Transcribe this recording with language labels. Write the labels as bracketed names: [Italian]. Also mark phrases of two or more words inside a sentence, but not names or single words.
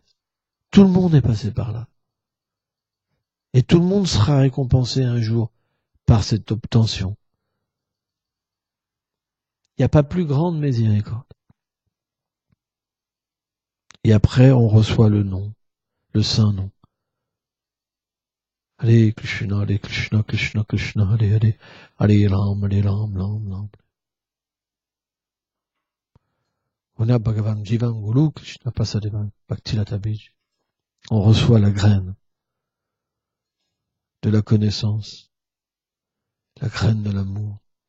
[French] Tout le monde est passé par là. Et tout le monde sera récompensé un jour par cette obtention. Il n'y a pas plus grande miséricorde. Et après, on reçoit le nom, le saint nom. Hare Krishna, Hare Krishna, Krishna Krishna, Hare Hare, Hare Ram, Ram, Ram. On a [Sanskrit] भगवान् जीवन गुरु कृष्ण प्रसादेव भक्तिलता बीज. [French] On reçoit la graine de la connaissance, la graine de l'amour.